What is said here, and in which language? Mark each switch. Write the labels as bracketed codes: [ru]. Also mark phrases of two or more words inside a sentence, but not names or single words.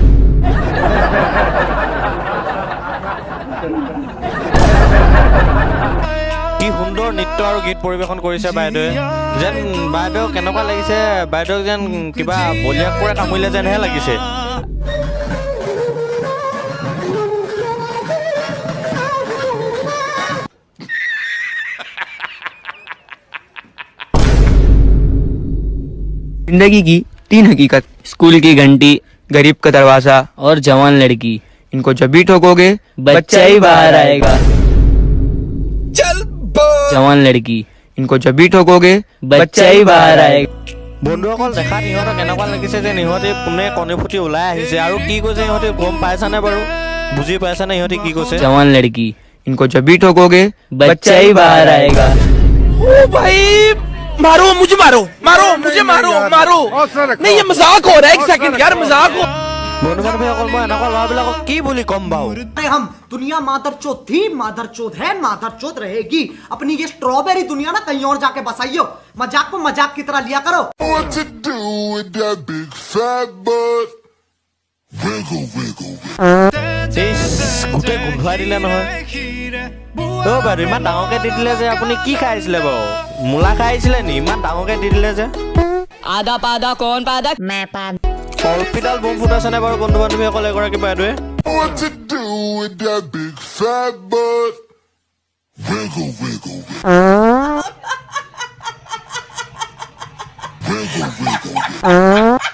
[as] কি সুন্দৰ নৃত্য আৰু গীত পৰিৱেশন কৰিছে বাইদেৱে যেন বাইদেউ কেনেকুৱা লাগিছে বাইদেউ যেন কিবা বলিয়াকুকুৰে কামুৰিলে যেনহে লাগিছে [hi] जिंदगी की 3 हकीकत स्कूल की घंटी गरीब का दरवाजा और जवान लड़की इनको जब भी ठोकोगे बच्चा ही बाहर आएगा जवान लड़की इनको जब भी ठोकोगे बच्चा ही बाहर आएगा [as] বন্ধুসকল দেখাত ইহঁতক এনেকুৱা লাগিছে যে ইহঁতে কোনে কণী ফুটি ওলাই আহিছে আৰু কি কৈছে ইহঁতে গম পাইছানে বাৰু বুজি পাইছানে ইহঁতে কি কৈছে [hi] जवान लड़की इनको जब भी ठोकोगे बच्चा ही बाहर आएगा ओ भाई मारो मुझे मारो मारो मुझे मारो मारो नहीं ये मजाक हो रहा है एक सेकंड यार मजाक हो [as] বন্ধু বান্ধৱীসকল মই এনেকুৱা ল'ৰাবিলাকক কি বুলি ক'ম বাৰু [hi] हम दुनिया मादरचोद थी मादरचोद है मादरचोद रहेगी अपनी ये स्ट्रॉबेरी दुनिया ना कहीं और जाके बसाइयो मजाक को मजाक की तरह लिया करो [en] What to do with that big fat butt? Wiggle, wiggle, [as] গোটেই গোন্ধুৱাই দিলে নহয় অ' বাইদেউ ইমান ডাঙৰকৈ দি দিলে যে আপুনি কি খাই আহিছিলে বাৰু মূলা খাই আহিছিলে নি ইমান ডাঙৰকৈ দি দিলে যে [hi] आधा पादा कौन पादा मैं पाद [as] কলপিডাল বম ফুটাইছেনে বাৰু বন্ধু বান্ধৱীসকল এগৰাকী বাইদেৱে [en] What to do with that big fat butt? Wiggle, wiggle, wiggle, wiggle, wiggle.